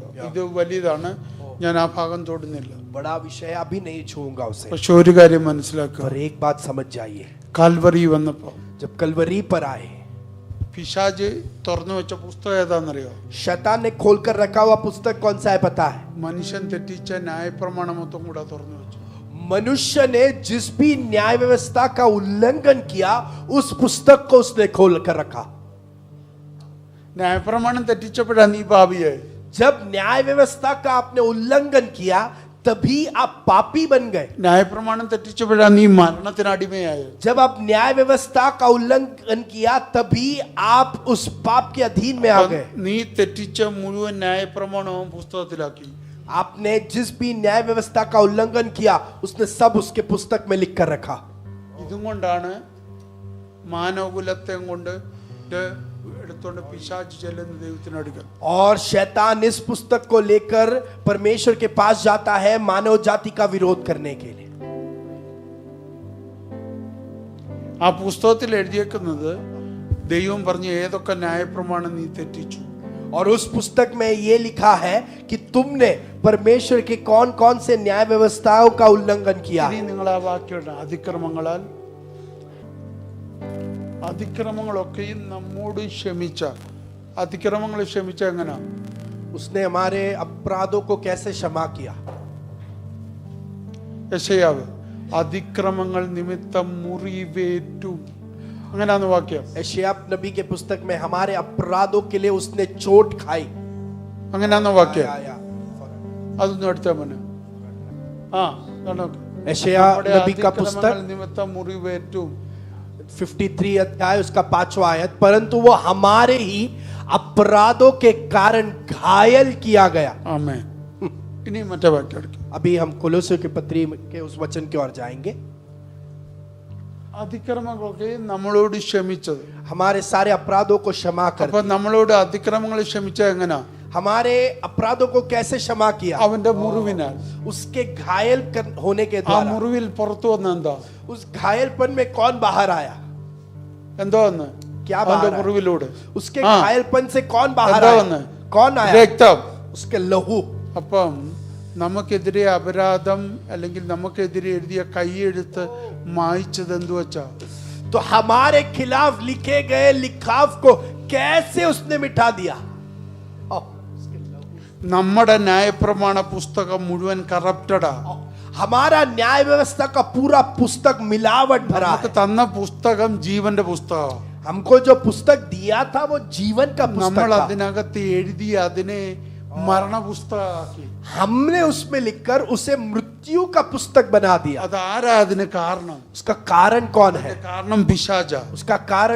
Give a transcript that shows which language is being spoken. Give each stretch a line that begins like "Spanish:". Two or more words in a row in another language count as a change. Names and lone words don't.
Malayalam: ഇത് വലിയതാണ്, ഞാൻ ആ ഭാഗം തൊടുന്നില്ല.
Hindi: बड़ा विषय अभी नहीं छूऊंगा उसे,
Malayalam: പക്ഷെ ഒരു കാര്യം മനസ്സിലാക്കുക,
Hindi: पर एक बात समझ जाइए.
Malayalam: കാൽവറി വന്നപ്പോ
Hindi: जब कलवरी पर आए,
Malayalam: പിശാച് തുറന്നു വെച്ച പുസ്തകം ഏതാണെന്നറിയോ?
Hindi: शैतान ने खोलकर रखा हुआ पुस्तक कौन सा है पता है?
Malayalam: മനുഷ്യൻ തെറ്റിച്ച ന്യായപ്രമാണം മൊത്തം കൂടെ തുറന്നു വെച്ചു.
Hindi: मनुष्य ने जिस भी न्याय व्यवस्था का उल्लंघन किया, उस पुस्तक को उसने खोल कर रखा.
Malayalam: ന്യായപ്രമാണം തെറ്റിച്ചപ്പോഴാണ് നീ പാപിയായി.
Hindi: जब न्याय व्यवस्था का आपने उल्लंघन किया, तभी आप पापी बन गए.
Malayalam: ന്യായപ്രമാണം തെറ്റിച്ചപ്പോഴാണ് നീ മരണത്തിന് അടിമയായത്.
Hindi: जब आप न्याय व्यवस्था का उल्लंघन किया, तभी आप उस पाप के अधीन में आ गए.
Malayalam: നീ തെറ്റിച്ച മുഴുവൻ ന്യായപ്രമാണവും പുസ്തകത്തിലാക്കി.
Hindi: आपने जिस भी न्याय व्यवस्था का उल्लंघन किया, उसने सब उसके पुस्तक में लिख कर रखा.
Malayalam: ഇതും കൊണ്ടാണ് മാനവകുലത്തെ കൊണ്ട് എടുത്തോണ്ട് പിശാച് ചെല്ലുന്ന ദൈവത്തിനടുക്കൽ.
Hindi: और शैतान इस पुस्तक को लेकर परमेश्वर के पास जाता है मानव जाति का विरोध करने के लिए.
Malayalam: ആ പുസ്തകത്തിൽ എഴുതിയേക്കുന്നത് ദൈവം പറഞ്ഞു ഏതൊക്കെ ന്യായപ്രമാണം നീ തെറ്റിച്ചു.
Hindi: और उस पुस्तक में यह लिखा है कि तुमने परमेश्वर के कौन कौन से न्याय व्यवस्थाओं का उल्लंघन किया.
Malayalam: ഇനി നിങ്ങൾ ആ വാക്യം അതിക്രമങ്ങളാൽ, അതിക്രമങ്ങളൊക്കെയും നമ്മോട് ക്ഷമിച്ച, അതിക്രമങ്ങൾ ക്ഷമിച്ച എങ്ങനെ?
Hindi: उसने हमारे अपराधों को कैसे क्षमा किया?
Malayalam: യെശയ്യാവ് അതിക്രമങ്ങൾ നിമിത്തം മുറിവേറ്റു, അങ്ങനെയാന്ന് വാക്യം.
Hindi: यशायाह नबी के पुस्तक में हमारे अपराधों के लिए उसने चोट खाई.
Malayalam: അങ്ങനെയാന്ന് വാക്യം. അതൊന്നും എടുത്താ മോനെ. ആ
Hindi: यशायाह नबी का पुस्तक
Malayalam: നിമിത്തം മുറിവേറ്റു,
Hindi: 53 अध्याय उसका 5वां आयत, परंतु वो हमारे ही अपराधों के कारण घायल किया गया.
Malayalam: ആമേൻ. ഇനി മറ്റേ വാക്യം എടുക്കാം.
Hindi: अभी हम कोलोसियों की पत्री के उस वचन की ओर जाएंगे.
Malayalam: അതിക്രമങ്ങളൊക്കെ നമ്മളോട് ക്ഷമിച്ചത്.
Hindi: हमारे सारे अपराधों को क्षमा कर.
Malayalam: അപ്പൊ നമ്മളോട് അതിക്രമങ്ങൾ ക്ഷമിച്ച എങ്ങനെ?
Hindi: हमारे अपराधों को कैसे क्षमा किया?
Malayalam: അവന്റെ മുറിവിനാൽ.
Hindi: उसके घायल होने के ആ द्वारा.
Malayalam: മുറിവിൽ പുറത്തു വന്ന എന്താ?
Hindi: उस घायलपन में कौन बाहर आया?
Malayalam: എന്തോ വന്ന്
Hindi: क्या
Malayalam: അവന്റെ
Hindi: बाहर आया?
Malayalam: മുറിവിലൂടെ
Hindi: उसके हाँ। घायलपन से कौन बाहर
Malayalam: എന്താ
Hindi: आया?
Malayalam: വന്ന്?
Hindi: कौन आया?
Malayalam: രക്തം.
Hindi: उसके लहू.
Malayalam: അപ്പം നമുക്കെതിരെ അപരാധം അല്ലെങ്കിൽ നമുക്കെതിരെ എഴുതിയ കൈയെഴുത്ത് മായ്ച്ചത് എന്തു വെച്ചാ?
Hindi: तो हमारे खिलाफ लिखे गए लिखाव को कैसे उसने मिटा दिया?
Malayalam: നമ്മുടെ ന്യായപ്രമാണ പുസ്തകം മുഴുവൻ കറപ്റ്റഡാ.
Hindi: हमारा न्याय व्यवस्था का पूरा पुस्तक मिलावट भरा
Malayalam: നമുക്ക്
Hindi: है.
Malayalam: തന്ന പുസ്തകം ജീവന്റെ പുസ്തകം.
Hindi: हमको जो पुस्तक दिया था वो जीवन का
Malayalam: നമ്മൾ
Hindi: पुस्तक था.
Malayalam: അതിനകത്ത് എഴുതി അതിനെ മരണപുസ്തകമാക്കി.
Hindi: हमने उसमें लिखकर उसे मृत्यु का पुस्तक बना दिया.
Malayalam: അതാരാ അതിന് കാരണം?
Hindi: उसका कारण कौन है?
Malayalam: കാരണം പിശാചാ.
Hindi: उसका कारण